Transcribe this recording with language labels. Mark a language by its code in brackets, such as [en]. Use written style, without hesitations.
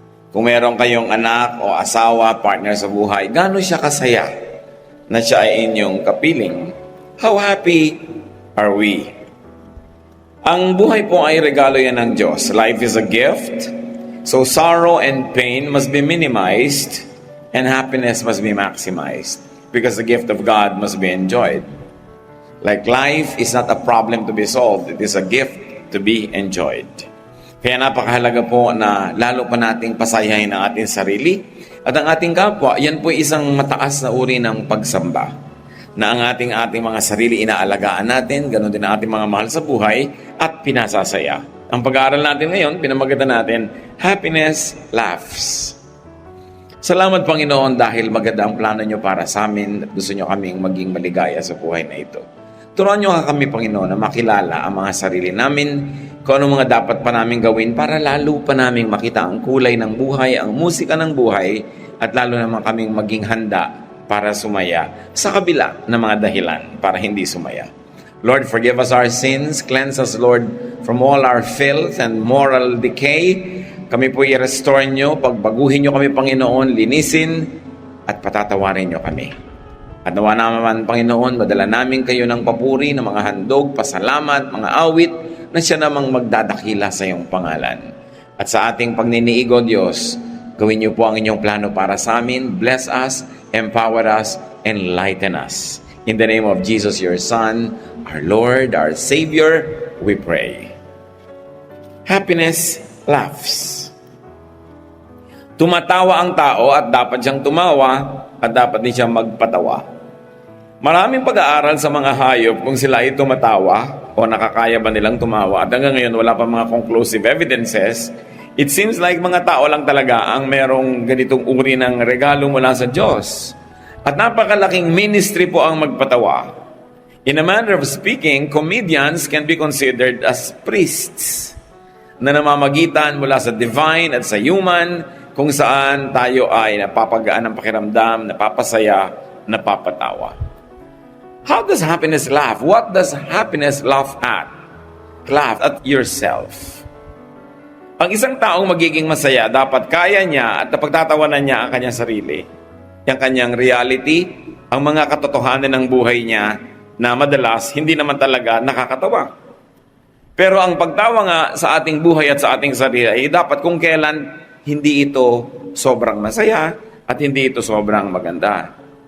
[tl] Kung meron kayong anak o asawa, partner sa buhay, gaano siya kasaya na siya ay inyong kapiling? [en] How happy are we? [tl] Ang buhay po ay regalo yan ng Diyos. [en] Life is a gift. So sorrow and pain must be minimized and happiness must be maximized because the gift of God must be enjoyed. Like life is not a problem to be solved. It is a gift to be enjoyed. [tl] Kaya napakahalaga po na lalo pa nating pasayahin ang ating sarili at ang ating kapwa. Yan po isang mataas na uri ng pagsamba. Na ang ating mga sarili inaalagaan natin, ganoon din ang ating mga mahal sa buhay at pinasasaya. Ang pag-aaral natin ngayon, pinamagatan natin, Happiness Laughs. Salamat Panginoon dahil maganda ang plano nyo para sa amin at gusto nyo kaming maging maligaya sa buhay na ito. Turuan nyo kami, Panginoon, na makilala ang mga sarili namin, kung ano mga dapat pa namin gawin para lalo pa namin makita ang kulay ng buhay, ang musika ng buhay, at lalo naman kaming maging handa para sumaya sa kabila ng mga dahilan para hindi sumaya. [en] Lord, forgive us our sins. Cleanse us, Lord, from all our filth and moral decay. [tl] Kami po i-restore nyo, pagbaguhin nyo kami, Panginoon, linisin, at patatawarin nyo kami. At nawa naman, Panginoon, madala namin kayo ng papuri, ng mga handog, pasalamat, mga awit, na siya namang magdadakila sa iyong pangalan. At sa ating pagniniigo, Diyos, gawin niyo po ang inyong plano para sa amin. [en] Bless us, empower us, enlighten us. In the name of Jesus, your Son, our Lord, our Savior, we pray. Happiness laughs. [tl] Tumatawa ang tao at dapat siyang tumawa at dapat din siyang magpatawa. Maraming pag-aaral sa mga hayop kung sila ay tumatawa o nakakaya ba nilang tumawa. At hanggang ngayon, wala pa mga conclusive evidences. [en] It seems like [tl] mga tao lang talaga ang merong ganitong uri ng regalo mula sa Diyos. At napakalaking ministry po ang magpatawa. [en] In a manner of speaking, comedians can be considered as priests [tl] na namamagitan mula sa divine at sa human kung saan tayo ay napapagaan ng pakiramdam, napapasaya, napapatawa. [en] How does happiness laugh? What does happiness laugh at? Laugh at yourself. [tl] Ang isang taong magiging masaya, dapat kaya niya at napagtatawanan niya ang kanyang sarili. Ang kanyang reality, ang mga katotohanan ng buhay niya na madalas hindi naman talaga nakakatawa. Pero ang pagtawa nga sa ating buhay at sa ating sarili ay dapat kung kailan hindi ito sobrang masaya at hindi ito sobrang maganda.